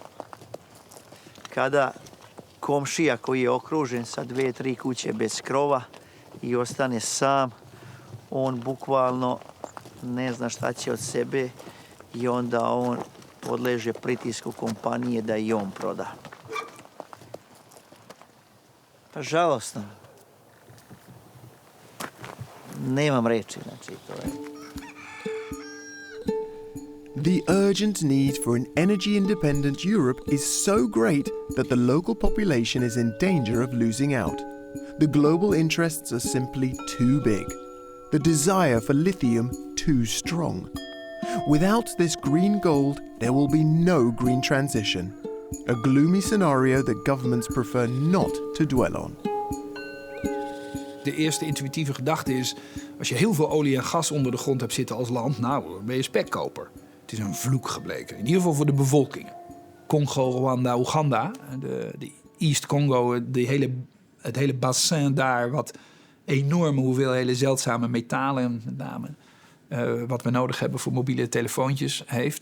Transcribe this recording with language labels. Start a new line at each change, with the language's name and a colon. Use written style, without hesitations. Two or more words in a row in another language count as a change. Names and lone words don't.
Serbian: Kada komšija koji je okružen sa 2-3 kuće bez krova i ostane sam, on bukvalno ne zna šta će od sebe i onda on podleže pritisku kompanije da i on proda. Pa žalostno. Nemam reči, znači to je.
English: The urgent need for an energy-independent Europe is so great that the local population is in danger of losing out. The global interests are simply too big. The desire for lithium too strong. Without this green gold, there will be no green transition. a gloomy scenario that governments prefer not to dwell on.
Dutch: De eerste intuïtieve gedachte is, als je heel veel olie en gas onder de grond hebt zitten als land, nou, dan ben je spekkoper. Het is een vloek gebleken, in ieder geval voor de bevolkingen. Congo, Rwanda, Oeganda, de East Congo, het hele bassin daar, wat enorme hoeveelheden zeldzame metalen, met name, wat we nodig hebben voor mobiele telefoontjes, heeft.